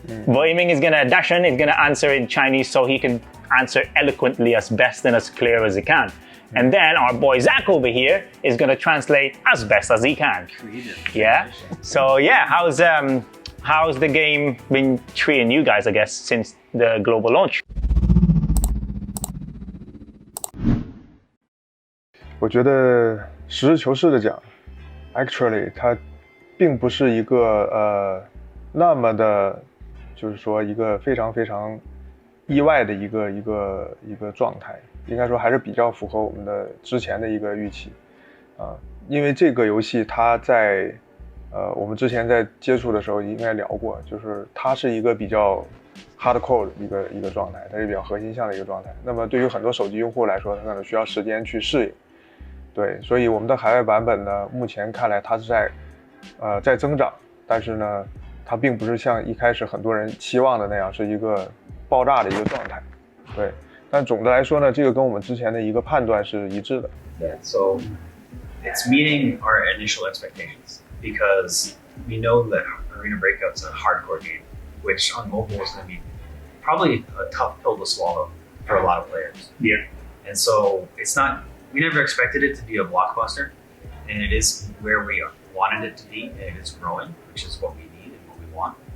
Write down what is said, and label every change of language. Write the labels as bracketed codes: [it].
[en] But Dashan is gonna answer in Chinese so he can answer eloquently as best and as clear as he can. And then our boy Zach over here is gonna translate as best as he can. Creative. Yeah. So yeah, how's the game been treating you guys, I guess, since the global launch? [zh] 我觉得实事求是的讲 ， [en] actually [zh] 它并不是一个那么的，就是说一个非常非常意外的一个状态，应该说还是比较符合我们的之前的一个预期因为这个游戏它在我们之前在接触的时候应该聊过，就是它是一个比较 hardcore 的一个状态，它是比较核心向的一个状态。那么对于很多手机用户来说，它可能需要时间去适应。对，所以我们的海外版本呢，目前看来它是在增长，但是呢，它并不是像一开始很多人期望的那样是一个爆炸的一个状态。对，但总的来说呢，这个跟我们之前的一个判断是一致的。 [en] Yeah, so it's meeting our initial expectations. Because we know that Arena Breakout's a hardcore game, which on mobile is going to be probably a tough pill to swallow for a lot of players. Yeah. And so we never expected it to be a blockbuster, and it is where we wanted it to be, and it's growing, which is what we need and what we want.